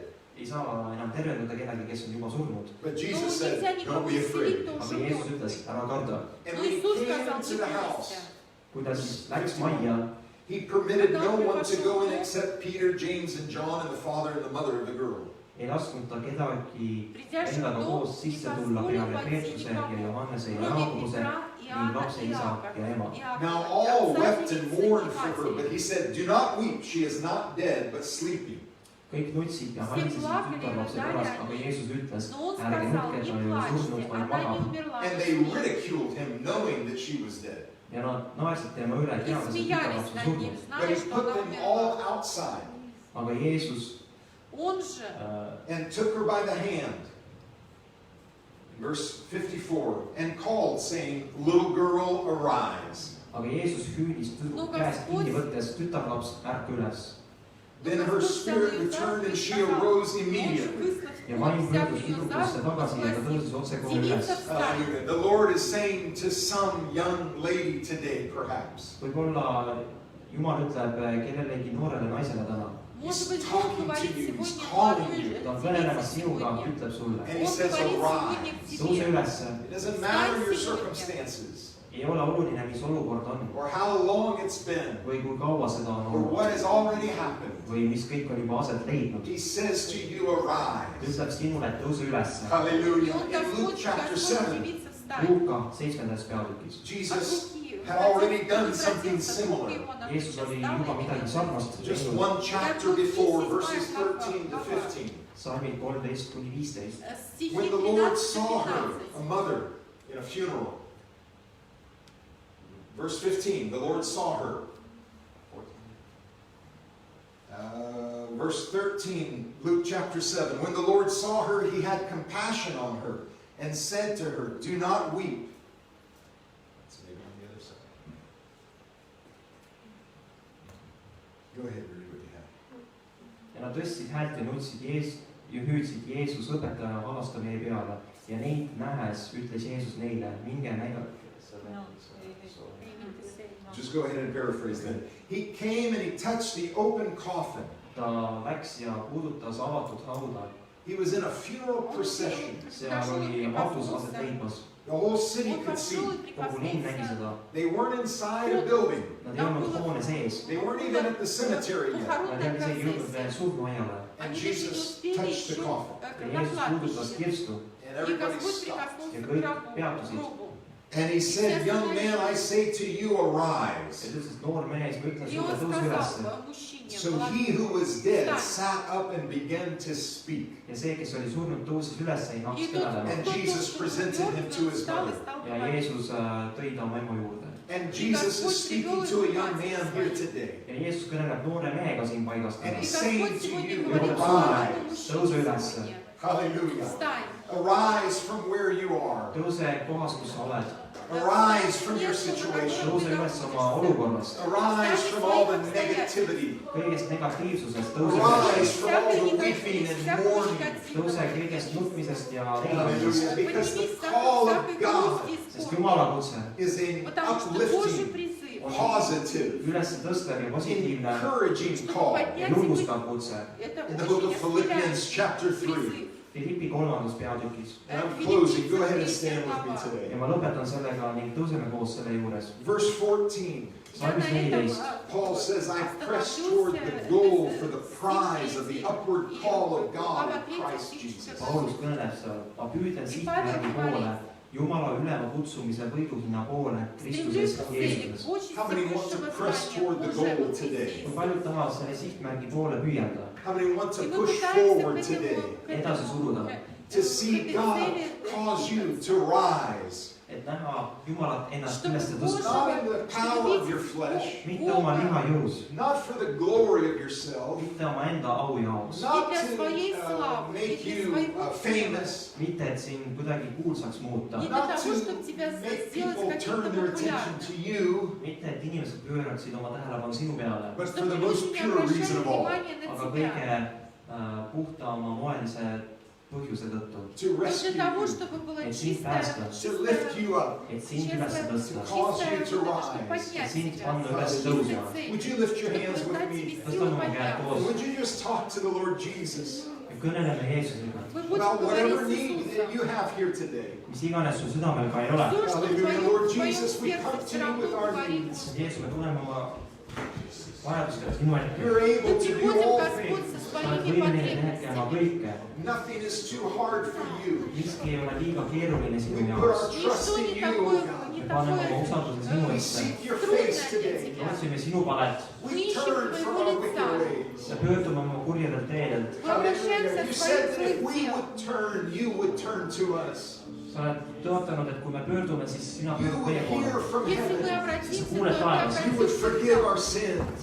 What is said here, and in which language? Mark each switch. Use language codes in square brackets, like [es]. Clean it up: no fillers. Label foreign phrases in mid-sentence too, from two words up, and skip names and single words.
[et] Ei saa enam tervendada kedagi, kes on juba surnud. [en] But [ru] Но [en] Jesus [ru] нельзя [en] said, [ru] никого [en] Don't be afraid. [ru] исцелить, кто [et] Aga [ru] уже [et] Jeesus [ru] мертв. [et] ütles, ära karda. [en] And [ru] Но [en] when he [ru] Иисус [en] came [ru] сказал, [en] into [ru] не [en] the [ru] бойся. [en] house, [et] Kui ta siis läks majja, [en] he permitted no one to go in except Peter, James, and John, and the father and the mother of the girl. [et] ei lasknud ta kedagi [ru] Придя же [et] endaga [ru] в дом, [et] koos [ru] не [et] sisse tulla [ru] позволил [et] peale [ru] войти [et] Peetruse ja [ru] никому, [et] Johannese ja [ru] кроме [et] Jaakobuse [ru] Петра, [et] ning [ru] Иоанна [et] lapse [ru] и [et] isa [ru] Иакова, [et] ja ema. [en] Now [ru] Иакова, [en] all [ru] отца [en] wept [ru] и [en] and [ru] сына [en] mourned [ru] и [en] for her, [ru] матери. [en] but he said, Do not weep, she is not dead, but sleeping. [et] Kõik nutsid ja valitsesid tütarlapse pärast, aga Jeesus ütles, [ru] Но он [et] ärge [ru] сказал, [et] nutke, [ru] не [et] ta ei ole surnud, [ru] плачьте, [et] vaid [ru] она не [et] magab. [ru] умерла. [en] And they ridiculed him, knowing that she was dead. [et] Ja nad naersid tema üle, [ru] И [et] teades, et [ru] смеялись [et] tütarlaps on [ru] над [et] surnud. [ru] ним, [en] But [ru] зная, [en] he [ru] что [en] put [ru] она [en] them [ru] умерла. [en] all outside [et] Aga Jeesus [ru] Он же [en] and took her by the hand. Verse 54, and called, saying, Little girl, arise. [et] Aga Jeesus hüüdis käest kinni võttes, tütarlaps, ärka üles. [en] Then her spirit returned and she arose immediately. [et] Ja vaim pöördus tüdrukusse tagasi ja ta tõusis otsekohe üles. [en] Hallelujah. The Lord is saying to some young lady today, perhaps, [et] Võib-olla Jumal ütleb kellelegi noorele naisele täna. [ru] Может быть, Бог говорит сегодня [et] Ta on kõnelemas sinuga, [ru] сегодня. [et] ütleb sulle. [en] and he [ru] Он [en] says, [ru] говорит сегодня [en] arise. [ru] к [et] Tõuse [ru] тебе. [et] üles. [en] It doesn't matter your circumstances [et] Ei ole oluline, mis olukord on [en] or how long it's been [et] või kui kaua seda on [en] or [et] olnud [en] what has already happened. [et] või mis kõik on juba aset leidnud. [en] He says to you, arise. [et] Ütleb sinule, et tõuse üles. [ru] И [en] Hallelujah. [ru] он [en] In Luke [ru] Господь [en] chapter [ru] Господь [en] 7, [ru] девица встань. [et] Luuka 7. peatükis. [en] Jesus had already done something similar. [et] Jeesus oli juba midagi sarnast [en] Just [et] teinud. [en] one chapter before, verses 13 to 15. [et] Salmid 13-15. [en] When the Lord saw her, a mother, in a funeral. Verse 15, the Lord saw her. Verse 13, Luke chapter 7. When the Lord saw her, he had compassion on her and said to her, Do not weep. It's maybe on the other side. Go ahead, read what you have. [et] Ja nad tõstsid häält ja nutsid ja hüüdsid Jeesus õpetaja valasta meie peale. Ja neid nähes ütles Jeesus neile, minge näidake. [en] Just go ahead and paraphrase that. He came and he touched the open coffin. [et] Ta läks ja puudutas avatud hauda. [en] He was in a funeral procession. [et] Seal oli hautus aset leidmas. [en] The whole city [ru] Он [en] could see. [ru] пошел и [et] Kogu linn nägi [ru] прикоснулся. [et] seda. [en] They weren't inside a building. [et] Nad ei olnud hoone sees. [en] They weren't even at the cemetery yet. [et] Nad ei olnud isegi jõudnud veel surnuaiale. [en] And [ru] Они [en] Jesus [ru] еще не [en] touched the [ru] успели [en] coffin. [et] Ja Jeesus puudutas kirstu. [en] And [ru] И [en] everybody [ru] Господь [en] stopped. [ru] прикоснулся [et] Ja [ru] к [et] kõik [ru] гробу, [et] peatusid. [ru] к гробу. [en] And he said, Young man, I say to you, [et] Ja [en] arise. [et] ta ütles, et noor mees, ma ütlen [ru] И [et] sulle, [ru] он [et] tõuse üles. [ru] сказал мужчине, [en] So he who was dead sat up and began to speak. [et] Ja see, kes oli surnud, tõusis üles ja [ru] И [et] hakkas [ru] тот, [et] kõnelema. [en] And Jesus presented him to his [ru] встал и [en] mother. [ru] стал [et] Ja [ru] говорить. [et] Jeesus tõi ta oma ema juurde. [en] And Jesus is speaking to a young man here today. [et] Ja Jeesus kõneleb noore mehega siin paigast. [en] And [ru] И [en] he's [ru] Господь [en] saying to [ru] сегодня [en] you, [ru] говорит, [en] arise. [et] Tõuse üles. [en] Hallelujah. [ru] встань. [en] Arise from where you are. [et] Tõuse kohas, kus sa oled. [en] Arise from your situation. [et] Tõuse üles oma olukorrast. [en] Arise from all the negativity. [et] Kõigest negatiivsusest tõuse [en] Arise [et] üles. [en] from all the weeping and mourning. [et] Tõuse kõigest nutmisest ja [en] Hallelujah. [et] leidmisest. [en] Because the call of God [et] Sest Jumala kutse [en] is an [ru] Потому что Божий [en] uplifting, [ru] призыв, [en] positive, [et] üles tõstev ja positiivne [en] encouraging call. [et] ja julgustav kutse. [ru] это [en] In the book [ru] очень [en] of Philippians [ru] исцеляющий [en] chapter 3, [ru] призыв. [et] Philippi 3. peatükis. [en] And I'm closing. Go ahead and stand with me today. [et] Ja ma lõpetan sellega ning tõuseme koos selle juures. [en] Verse 14. [et] Salmis 14. [en] Paul says, I press toward the goal for the prize of the upward call of God in Christ Jesus. [et] Paulus kõneleb seal, ma püüdlen sihtmärgi poole, Jumala ülema kutsumise võiduhinna poole Kristuses Jeesuses. [en] How many want to press toward the goal today? [et] Kui paljud tahavad selle sihtmärgi poole püüelda, [en] How many want to push forward today? [et] edasi suruda, [en] To see God cause you to rise. [et] et näha Jumalat ennast üles tõsta, [en] Not in the power of your flesh. [et] mitte oma liha jõus, [en] Not for the glory of yourself. [et] mitte oma enda au jaoks, [en] Not to make you famous. [et] mitte et sind kuidagi kuulsaks muuta, [en] Not to make people turn their attention to you. [et] mitte et inimesed pööraksid oma tähelepanu sinu peale, [en] But for the most pure reason of all. [et] aga kõige puhtama moelise põhjuse tõttu, [en] To rescue you. [et] et sind päästa, [en] To lift you up. [et] et sind üles tõsta, [en] Cause you to rise. [et] et sind panna üles tõusma. [en] Would you lift your hands with me? [et] Tõstame oma käed koos [en] Would you just talk to the Lord Jesus [et] ja kõneleme Jeesusega, [en] about whatever need that you have here today? [et] mis iganes su südamel ka ei ole. [en] Hallelujah, Lord Jesus, we come to you with our needs. [et] Jeesus, me tuleme oma vajadustega sinu ette. [en] You're able to do all things. [et] Sa oled võimeline tegema kõike. [en] Nothing is too hard for you. [et] Miski ei ole liiga keeruline sinu [en] We put our [et] jaoks. [en] trust in you, O God. [et] Me paneme oma usalduse sinu [en] We [et] ette. [en] seek your face today. [et] Otsime sinu palet [en] We turn from our wicked ways. [et] ja pöördume oma kurjadelt teedelt. [en] Hallelujah. You said that if we would turn, you would turn to us. [et] Sa oled tõotanud, et kui me pöördume, siis sina [en] You [et] pöördud [en] would [et] meie [en] hear [et] poole [en] from heaven. You would [ru] Если [en] forgive our sins.